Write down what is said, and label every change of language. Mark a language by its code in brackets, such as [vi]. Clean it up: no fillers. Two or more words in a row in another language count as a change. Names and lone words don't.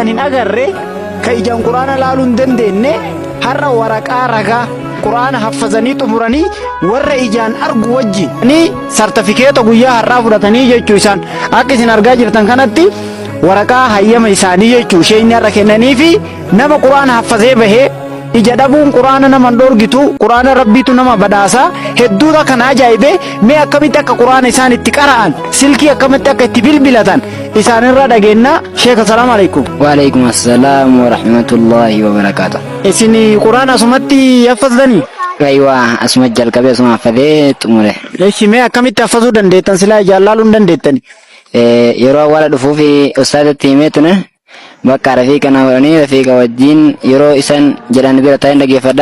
[om] hin agarre ka ijaan quraana laaluu hin dandeenye har'a waraqaa ragaa quraana haffazanii xumuranii warra ijaan argu wajjin ni sartifikeeta guyyaa har'aa fudhatanii jechuu isaan akka isin argaa jirtan kanatti waraqaa hayyama isaanii jechuu isheen har'a kennanii fi nama quraana haffazee bahee ija dhabuun quraana nama dhorgitu quraana rabbiitu nama badhaasa hedduudha kan ajaa'ibe. mee akkamitti akka quraana isaan itti qara'an silkii akkamitti akka itti bilbilatan isaanirra dhageenna. [ar] شيخ السلام عليكم. وعليكم السلام ورحمة الله وبركاته. [om] isin quraana asumatti haffazanii? aywa asuma jalqabee asuma haffazee xumure. eeshi mee akkamitti haffazuu dandeettan silaa ijaan laaluu hin dandeettani? yeroo awwaala dhufuufi ustaadatti himeetune bakka rafiiqa na godhanii rafiiqa wajjin yeroo isaan jedhan bira taa'een dhaggeeffadha.